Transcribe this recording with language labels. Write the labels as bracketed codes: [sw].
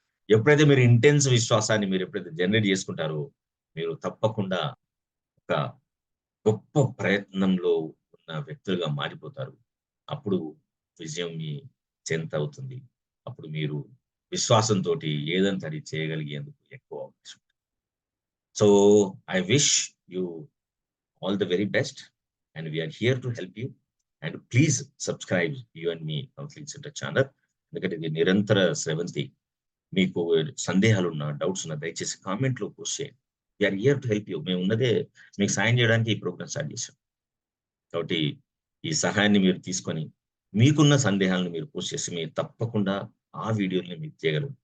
[te] ఎప్పుడైతే మీరు ఇంటెన్స్ విశ్వాసాన్ని మీరు ఎప్పుడైతే జనరేట్ చేసుకుంటారో, మీరు తప్పకుండా ఒక గొప్ప ప్రయత్నంలో ఉన్న వ్యక్తులుగా మారిపోతారు. అప్పుడు విజయం మీ చెంతవుతుంది. అప్పుడు మీరు విశ్వాసంతోటి ఏదంటే అది చేయగలిగేందుకు ఎక్కువ అవకాశం. [en] So, I wish you all the very best. And we are here to help you. And please subscribe you and me counselling centre channel. [te] ఎందుకంటే ఇది నిరంతర స్రవంతి. మీకు సందేహాలున్నా, డౌట్స్ ఉన్నా దయచేసి కామెంట్‌లో పోస్ట్ చేయండి. [en] We are here to help you. [te] మేము ఉన్నదే మీకు సాయం చేయడానికి ఈ ప్రోగ్రామ్ స్టార్ట్ చేశాం. కాబట్టి ఈ సహాయాన్ని మీరు తీసుకొని, మీకున్న సందేహాలను మీరు పోస్ట్ చేసి, మీరు తప్పకుండా ఆ వీడియోలని మీకు చేయగలరు.